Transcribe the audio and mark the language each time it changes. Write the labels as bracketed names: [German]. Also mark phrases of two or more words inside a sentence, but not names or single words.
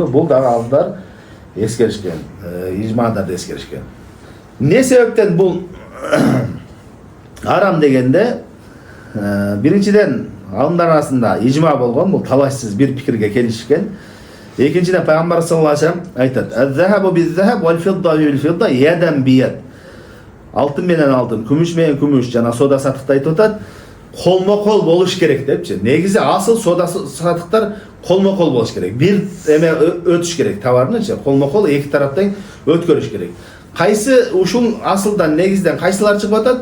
[Kyrgyz] Бул дагы алымдар эскеришкен, ижмадар да эскеришкен. Не себептен бул арам дегенде, биринчиден алымдар арасында ижма болгон, бул талашсыз бир пикирге келишкен. Экинчиден пайгамбар [Arabic] صلى الله عليه وسلم [Kyrgyz] айтат: [Arabic] "الذهب بالذهب والفضة بالفضة يدا بيد." [Kyrgyz] Алтын менен алтын, күмүш менен күмүш, жана соода сатыкта айтып атат, колмо-кол болуш керек депчи. Негизи асыл соода сатыктар колмо-кол болуш керек. Бир эме өтүш керек, товарнычы, колмо-кол эки тараптан өткөрүш керек. Кайсы ушул асылдан негизден кайсылар чыгып атат?